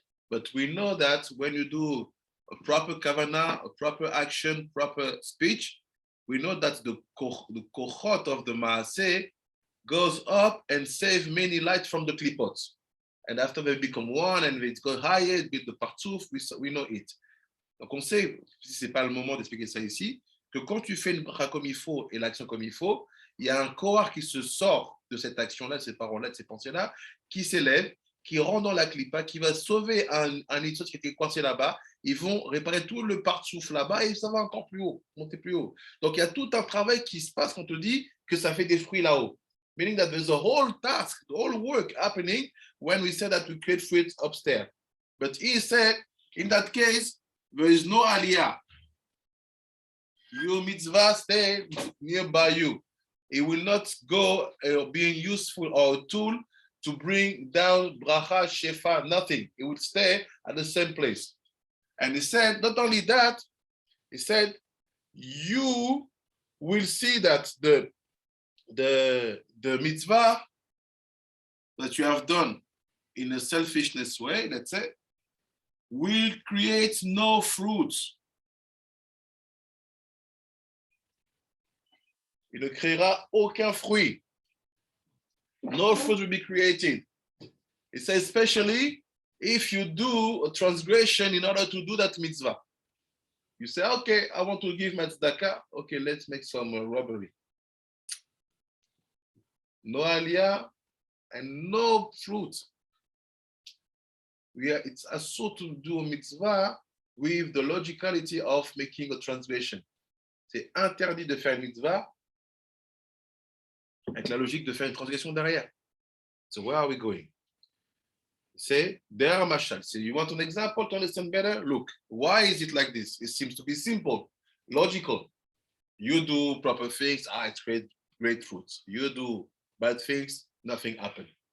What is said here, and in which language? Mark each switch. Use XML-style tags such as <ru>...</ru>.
<en>But we know that when you do a proper kavanah, a proper action, proper speech, we know that the kochot of the maaseh goes up and save many light from the klipot. And after they become one and it goes higher, it beat the partouf, we know it.</en> <fr>Donc, on sait, si ce n'est pas le moment d'expliquer ça ici, que quand tu fais une bracha comme il faut et l'action comme il faut, il y a un corps qui se sort de cette action-là, de ces paroles-là, de ces pensées-là, qui s'élève, qui rentre dans la clipa, qui va sauver un itzot qui était coincé là-bas. Ils vont réparer tout le part-souffle là-bas et ça va encore plus haut, monter plus haut. Donc, il y a tout un travail qui se passe quand on te dit que ça fait des fruits là-haut.</fr> <en>Meaning that there's a whole task, the whole work happening when we say that we create fruits upstairs. But he said, in that case, there is no aliyah. Your mitzvah stay nearby you. It will not go being useful or a tool to bring down bracha, shefa, nothing. It will stay at the same place. And he said, not only that, he said, you will see that the mitzvah that you have done in a selfishness way, let's say, will create no fruits.</en> <fr>Il ne créera aucun fruit.</fr> <en>No fruit will be created. It says, especially if you do a transgression in order to do that mitzvah. You say, okay, I want to give my tzedakah. Okay, let's make some robbery. No aliyah and no fruit. It's also to do a mitzvah with the logicality of making a transgression.</en> <fr>C'est interdit de faire une mitzvah avec la logique de faire une transgression derrière.</fr> <en>So where are we going? Say, there are mashal. Say, you want an example to understand better? Look, why is it like this? It seems to be simple, logical. You do proper things, it's great fruits. You do bad things, nothing happened.</en>